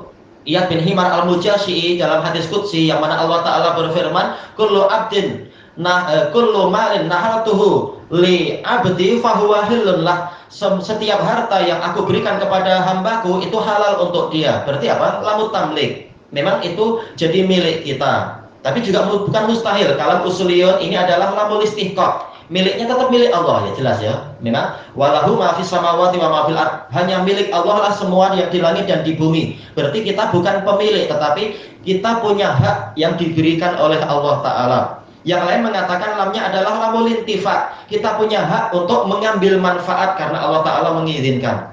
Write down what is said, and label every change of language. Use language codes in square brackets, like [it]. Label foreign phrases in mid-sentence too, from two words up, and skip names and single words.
[id] Iyad bin Himar al-Mujashi'i dalam hadis qudsi, yang mana Allah Ta'ala berfirman, [ar] كل عبد كل مال نحلته لعبدي فهو حل له. [id] Setiap harta yang aku berikan kepada hambaku itu halal untuk dia. Berarti apa? [ar] لام التمليك. [id] Memang itu jadi milik kita. Tapi juga bukan mustahil. Kalau usuliyun ini adalah [ar] لام الاستحقاق. [id] Miliknya tetap milik Allah, ya jelas ya. [ar] Memang ولله ما في السماوات وما في الأرض. [id] Hanya milik Allah lah semua yang di langit dan di bumi. Berarti kita bukan pemilik, tetapi kita punya hak yang diberikan oleh Allah Ta'ala. Yang lain mengatakan lamnya adalah [ar] لام الانتفاع. [id] Kita punya hak untuk mengambil manfaat karena Allah Ta'ala mengizinkan.